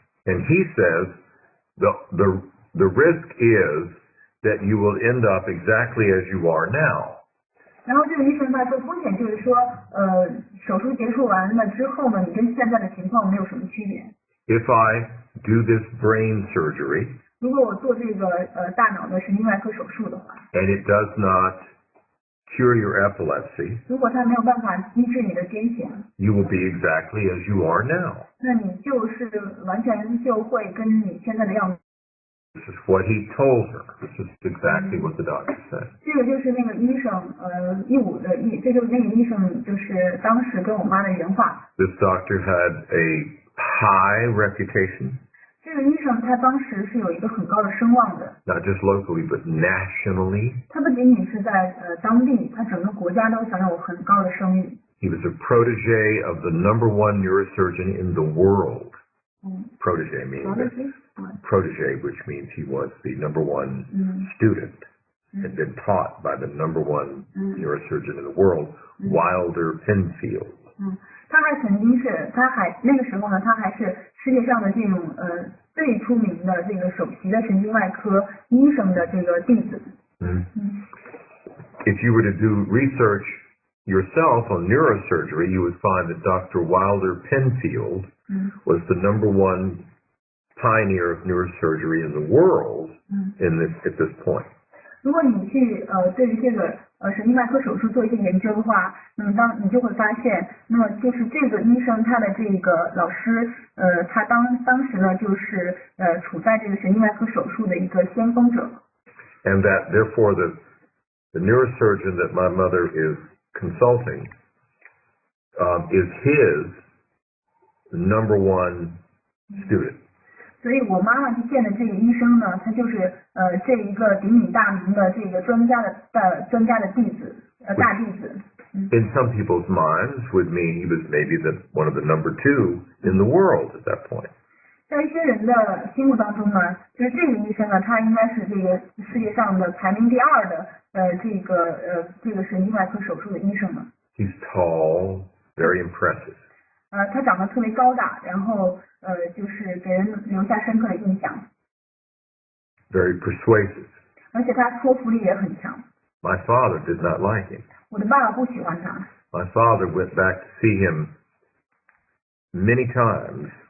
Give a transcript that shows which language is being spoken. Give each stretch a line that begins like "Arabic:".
English: And he says, the risk is that you will end up exactly as you are now.
Chinese: 然后这个医生他说风险就是说，手术结束完了之后呢，你跟现在的情况没有什么区别。
English: If I do this brain surgery,
Chinese: 如果我做这个大脑的神经外科手术的话
English: and it does not cure your epilepsy,
Chinese: 如果它没有办法医治你的癫痫
English: you will be exactly as you are now.
Chinese: 那你就是完全就会跟你现在的样子。
English: This is what he told her. This is exactly what the doctor said.
Chinese: 这个就是那个医生这就是那个医生就是当时跟我妈的原话。
English: This doctor had a high reputation.
Chinese: 这个医生他当时是有一个很高的声望的。
English: Not just locally, but nationally.
Chinese: 他不仅仅是在当地，他整个国家都享有很高的声誉。
English: He was a protege of the #1 neurosurgeon in the world. Protege means protege, which means he was the #1 student, had been taught by the #1 neurosurgeon in the world, Wilder Penfield.
Chinese: 他那个时候呢，他还是世界上的这种最出名的这个首席的神经外科医生的这个弟子。
English: If you were to do research yourself on neurosurgery, you would find that Dr. Wilder Penfield was the #1 pioneer of neurosurgery in the world at this point.
Chinese: 如果你去对于这个神经外科手术做一些研究的话，那么你就会发现，那么就是这个医生他的这个老师，他当时呢就是处在这个神经外科手术的一个先锋者。
English: And that therefore the neurosurgeon that my mother is consulting is his #1 student.
Chinese: 所以我妈妈去见的这个医生呢，他就是这一个鼎鼎大名的这个专家的弟子，大弟子。
English: In some people's minds would mean he was maybe one of the #2 in the world at that point.
Chinese: 在一些人的心目当中呢，就是这个医生呢，他应该是这个世界上的排名第2的这个神经外科手术的医生了。
English: He's tall, very impressive.
Chinese: 他长得特别高大，然后就是给人留下深刻的印象。
English: Very persuasive.
Chinese: 而且他说服力也很强。
English: My father did not like him.
Chinese: 我的爸爸不喜欢他。
English: My father went back to see him many times.